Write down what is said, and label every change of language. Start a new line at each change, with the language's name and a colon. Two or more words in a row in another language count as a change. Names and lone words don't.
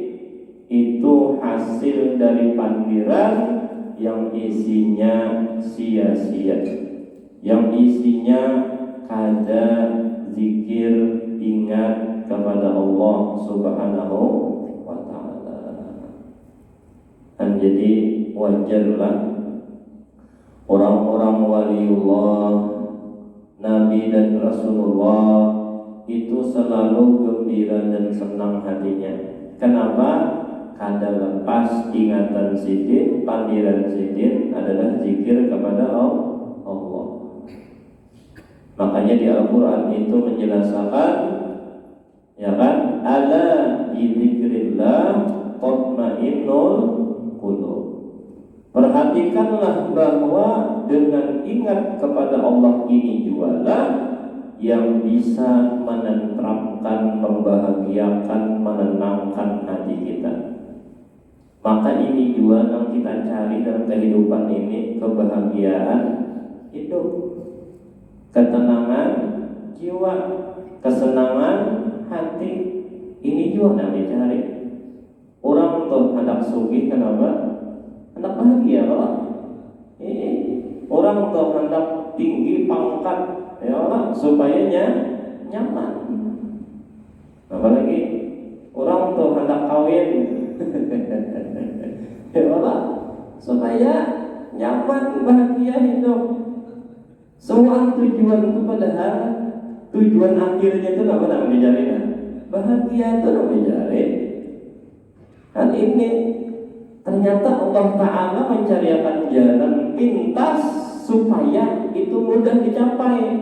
Banjar: Itu hasil dari pandiran yang isinya sia-sia, yang isinya ada zikir, ingat kepada Allah
Arabic: Subhanahu wa ta'ala.
Indonesian: Dan jadi wajarlah orang-orang waliullah, Nabi dan Rasulullah itu selalu gembira dan senang hatinya. Kenapa?
Banjar: Kada lepas ingatan sidin, pandiran sidin adalah zikir kepada Allah.
Indonesian: Makanya di Al-Quran itu menjelaskan, ya kan,
Arabic: ala bidzikrillah tatmainnul qulub.
Indonesian: Perhatikanlah bahwa dengan ingat kepada Allah ini jualah yang bisa menenteramkan, membahagiakan, menenangkan hati kita. Maka ini juga yang kita cari dalam kehidupan ini, kebahagiaan hidup, ketenangan jiwa, kesenangan hati. Ini juga yang dicari.
Banjar: Orang tuh hendak sugih, kenapa? Hendak bahagia, Allah. Orang tuh hendak tinggi pangkat, ya Allah, supaya nyaman. Apalagi orang tuh hendak kawin, ya Allah, supaya nyaman, bahagia hidup.
Indonesian: Semua tujuan itu padahal tujuan akhirnya itu apa namanya dicari? Bahagia itu namanya dicari. Dan ini ternyata Allah Ta'ala mencariakan jalan pintas supaya itu mudah dicapai.